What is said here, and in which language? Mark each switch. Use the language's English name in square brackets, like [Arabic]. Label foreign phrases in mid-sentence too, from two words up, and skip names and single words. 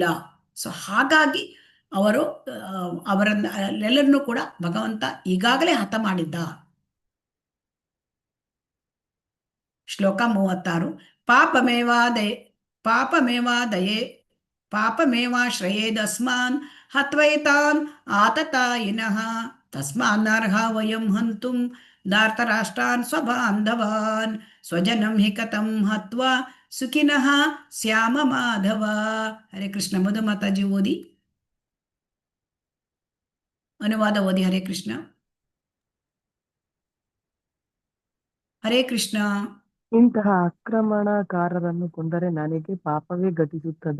[Kannada] ಸೊ ಹಾಗಾಗಿ ಅವರೆಲ್ಲರನ್ನೂ ಕೂಡ ಭಗವಂತ ಈಗಾಗಲೇ ಹತ ಮಾಡಿದ್ದ. ಶ್ಲೋಕ 36. [Sanskrit] ಪಾಪಮೇವಾಶ್ರಯೇದಸ್ಮಾನ್ ಹತ್ವೈತಾನ್ ಆತತಾಯಿನಃ ತಸ್ಮಾನ್ನರ್ಹ ವಯಂ ಹಂತುಂ ಧಾರ್ತರಾಷ್ಟ್ರಾನ್ ಸ್ವಬಾಂಧವಾನ್ ಸ್ವಜನಂ ಹಿ ಕಥಂ ಹತ್ವಾ ಸುಖಿನಃ ಶ್ಯಾಮ ಮಾಧವ. ಹರೇ ಕೃಷ್ಣ. [Kannada] ಮಧು ಮಾತಾಜಿ ಓದಿ, ಅನುವಾದ ಓದಿ. [Sanskrit] ಹರೇ ಕೃಷ್ಣ. ಹರೇ ಕೃಷ್ಣ. [Kannada] ಇಂತಹ ಆಕ್ರಮಣಕಾರರನ್ನು ಕೊಂದರೆ ನನಗೆ ಪಾಪವೇ ಘಟಿಸುತ್ತದೆ.